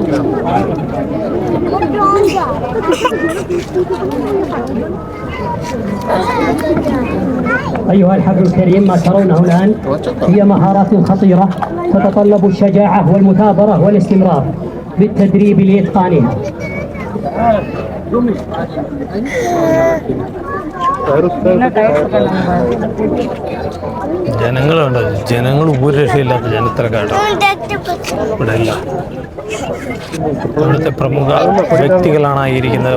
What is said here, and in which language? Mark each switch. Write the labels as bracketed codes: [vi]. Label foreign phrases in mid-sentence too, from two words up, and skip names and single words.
[ar] أيها الحفل الكريم، ما ترونه الآن هي مهارات خطيرة تتطلب الشجاعة والمثابرة والاستمرار بالتدريب لإتقانها. [ml] ജനങ്ങളുണ്ട്. ജനങ്ങൾ ഒരു രക്ഷയില്ലാത്ത ജനത്തിരക്കാട്ടോ ഇവിടെ എല്ലാം. ഇവിടുത്തെ പ്രമുഖ വ്യക്തികളാണ് ഇരിക്കുന്നത്.